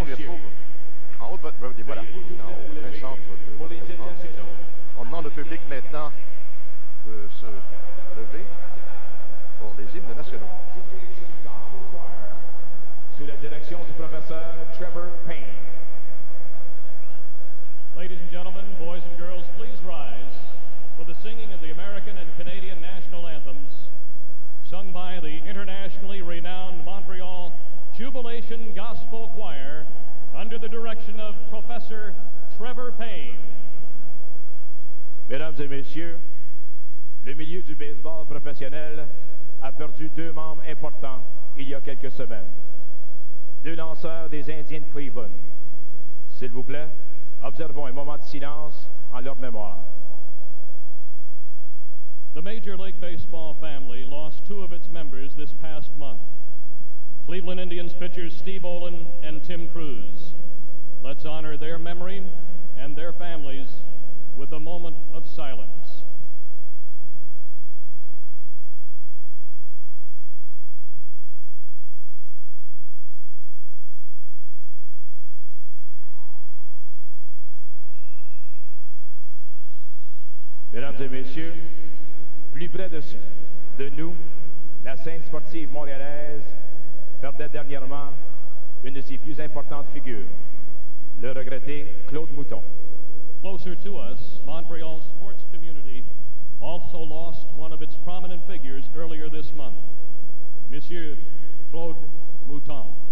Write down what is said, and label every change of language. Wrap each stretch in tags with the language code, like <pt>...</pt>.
<fr>On les retrouve en haut de votre... Voilà, au plein centre de votre écran. On demande au public maintenant de se lever pour les hymnes nationaux. Sous la direction du professeur Trevor Payne.</fr> <en>Ladies and gentlemen, boys and girls, please rise for the singing of the American and Canadian national anthems, sung by the internationally renowned Montreal Jubilation Gospel Choir under the direction of Professor Trevor Payne.</en> <fr>Mesdames et messieurs, le milieu du baseball professionnel a perdu 2 membres importants il y a quelques semaines. 2 lanceurs des Indiens de Cleveland. S'il vous plaît, observons un moment de silence en leur mémoire.</fr> <en>The Major League Baseball family lost 2 of its members this past month. Cleveland Indians pitchers Steve Olin and Tim Cruz. Let's honor their memory and their families with a moment of silence.</en> <fr>Mesdames et messieurs, plus près de nous, la scène sportive montréalaise perdait dernièrement une de ses plus importantes figures, le regretté Claude Mouton.</fr> <en>Closer to us, Montreal's sports community also lost one of its prominent figures earlier this month, Monsieur Claude Mouton.</en>